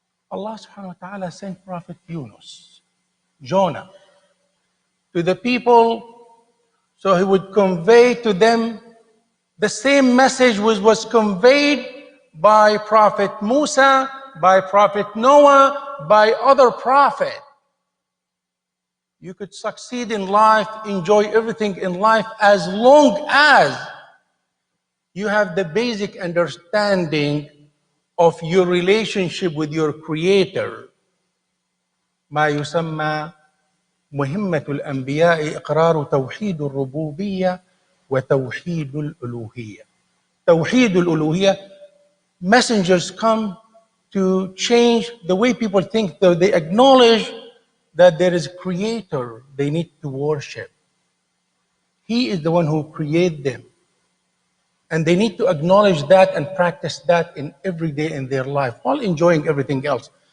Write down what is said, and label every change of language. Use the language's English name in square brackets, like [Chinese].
[English] Allah subhanahu wa ta'ala sent Prophet Yunus, Jonah, to the people so he would convey to them the same message which was conveyed by Prophet Musa, by Prophet Noah, by other prophets. You could succeed in life, enjoy everything in life as long as you have the basic understanding of your relationship with your Creator. [Arabic] ما يسمى مهمة الأنبياء إقرار توحيد الربوبية وتوحيد الألوهية. [English] توحيد الألوهية, messengers come to change the way people think. So they acknowledge that there is a creator they need to worship. He is the one who created them. And they need to acknowledge that and practice that in every day in their life while enjoying everything else.